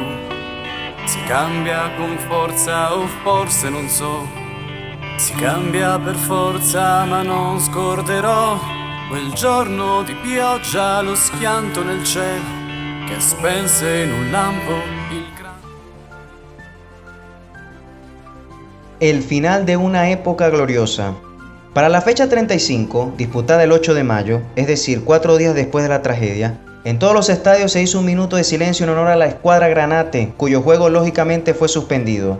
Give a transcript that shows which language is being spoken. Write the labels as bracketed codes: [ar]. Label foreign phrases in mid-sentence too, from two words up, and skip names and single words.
[it] Si cambia con forza o forse non so. Si cambia per forza ma non scorderò quel giorno di pioggia, lo schianto nel cielo che spense in un lampo il [es] El final de una época gloriosa. Para la fecha 35, disputada el 8 de mayo, es decir, 4 días después de la tragedia, en todos los estadios se hizo un minuto de silencio en honor a la escuadra Granate, cuyo juego lógicamente fue suspendido.